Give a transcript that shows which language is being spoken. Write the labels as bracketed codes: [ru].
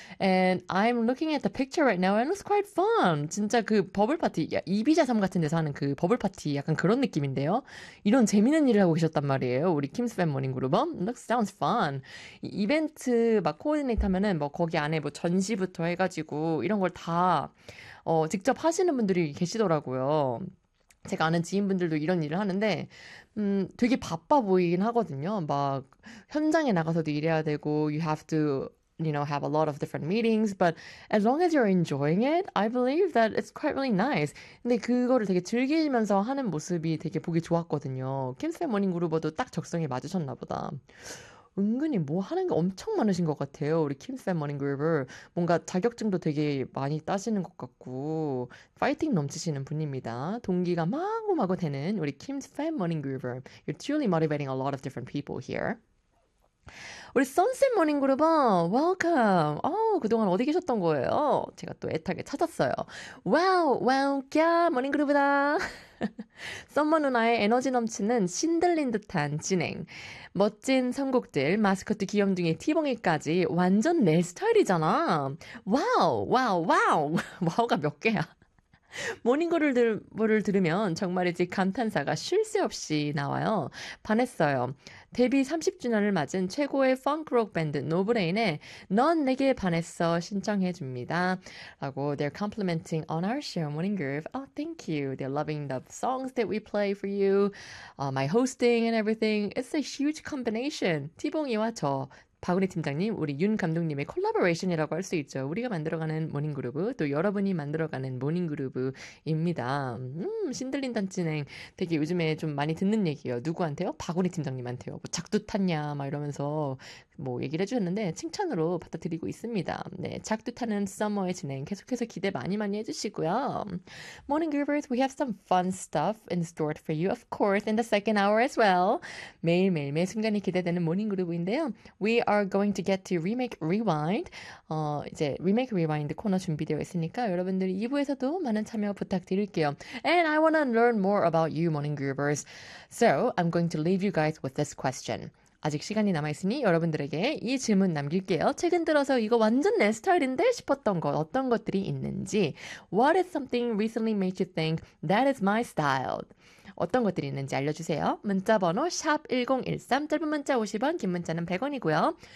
[en] And I'm looking at the picture right now and it looks quite fun. [ko] 진짜 그 버블 파티, 야, 이비자섬 같은 데서 하는 그 버블 파티 약간 그런 느낌인데요. 이런 재밌는 일을 하고 계셨단 말이에요. 우리 킴스 팬 모닝 그룹은. [en] Looks sounds fun. [ko] 이벤트 막 코디네이터 하면은 뭐 거기 안에 뭐 전시부터 해가지고 이런 걸 다 직접 하시는 분들이 계시더라고요. 제가 아는 지인분들도 이런 일을 하는데 되게 바빠 보이긴 하거든요. 막 현장에 나가서도 일해야 되고 [en] you have to you know have a lot of different meetings but as long as you're enjoying it I believe that it's quite really nice. [ko] 근데 그거를 되게 즐기면서 하는 모습이 되게 보기 좋았거든요. 킴스팸 모닝 그룹어도 딱 적성에 맞으셨나 보다. 은근히 뭐 하는 게 엄청 많으신 것 같아요. 우리 킴스팸 모닝 그룹을 뭔가 자격증도 되게 많이 따시는 것 같고 파이팅 넘치시는 분입니다. 동기가 마구마구 되는 우리 킴스팸 모닝 그룹. [en] You're truly motivating a lot of different people here. [ko] 우리 선셋 모닝 그룹은 웰컴. 그동안 어디 계셨던 거예요? 제가 또 애타게 찾았어요. 와우, 웰컴 모닝 그룹이다. 썸머 누나의 에너지 넘치는 신들린 듯한 진행. 멋진 선곡들, 마스코트 귀염둥이 티봉이까지 완전 내 스타일이잖아. 와우, 와우, 와우. 와우가 몇 개야? 모닝그룹을 들으면 정말이지 감탄사가 쉴 새 없이 나와요. 반했어요. 데뷔 30주년을 맞은 최고의 펑크록 밴드 노브레인의 넌 내게 반했어 신청해 줍니다. [en] 라고 They're complimenting on our show, Morning Group. Oh, thank you. They're loving the songs that we play for you. My hosting and everything. It's a huge combination. [ko] 티봉이와 저. 박은희 팀장님, 우리 윤 감독님의 콜라보레이션이라고 할 수 있죠. 우리가 만들어가는 모닝그룹, 또 여러분이 만들어가는 모닝그룹입니다. 신들린 단진행 되게 요즘에 좀 많이 듣는 얘기예요. 누구한테요? 박은희 팀장님한테요. 뭐 작두 탔냐 막 이러면서 뭐 얘기를 해주셨는데 칭찬으로 받아들이고 있습니다. 네, 작두 타는 썸머의 진행 계속해서 기대 많이 많이 해주시고요. [en] Morning Groovers, we have some fun stuff in store for you, of course, in the second hour as well. [ko] 매일매일 매 순간이 기대되는 모닝그룹인데요. [en] We are going to get to Remake Rewind. [ko] 이제 Remake Rewind 코너 준비되어 있으니까 여러분들이 2부에서도 많은 참여 부탁드릴게요. [en] And I want to learn more about you, Morning Groovers. So I'm going to leave you guys with this question. [ko] 아직 시간이 남아있으니 여러분들에게 이 질문 남길게요. 최근 들어서 이거 완전 내 스타일인데 싶었던 것, 어떤 것들이 있는지. [en] What is something recently made you think that is my style? [ko] 어떤 것들이 있는지 알려주세요. 문자번호 샵 1013, 짧은 문자 50원, 긴 문자는 100원이고요.